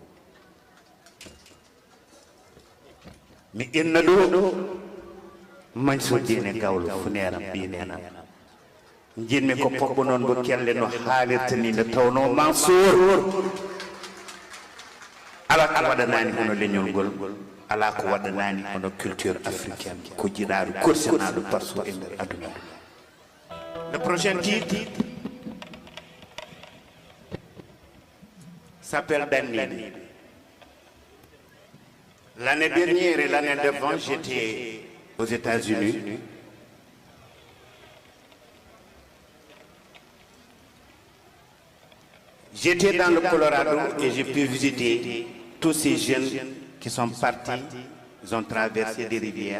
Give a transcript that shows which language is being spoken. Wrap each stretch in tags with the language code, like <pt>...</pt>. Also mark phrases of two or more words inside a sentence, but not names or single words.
<ff>mi inna ɗo Mansour Dine Gawlo funeram ɓinenam jinmi ko poɓɓo noon mo kelle no haalirta ni nde tawno Mansour ala ko waɗanani hono leñol ngol ala ko waɗanani hono</ff> <fr>culture africaine</fr> <ff>ko jiɗaɗo korsanaɗo partout e nder aduna</ff> <fr>le prochain titre s'appelle Danni. L'année dernière et l'année d'avant, j'étais aux États-Unis. J'étais dans le Colorado et j'ai pu visiter tous ces jeunes qui sont partis, ils ont traversé des rivières.</fr>